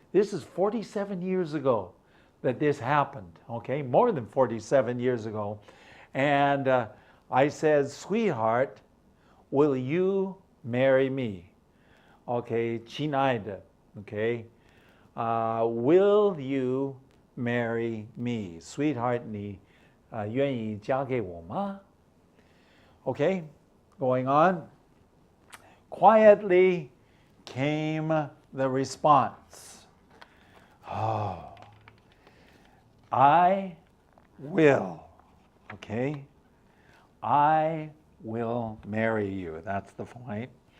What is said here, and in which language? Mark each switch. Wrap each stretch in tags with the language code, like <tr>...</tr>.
<en>This is 47 years ago that this happened, okay? More than 47 years ago. And I said, sweetheart, will you marry me? Okay, 亲爱的, okay? Will you marry me?</en> <zh>Sweetheart, 你愿意嫁给我吗?</zh> <en>Okay, going on. Quietly came the response. Oh, I will, okay? I will marry you. That's the point.</en>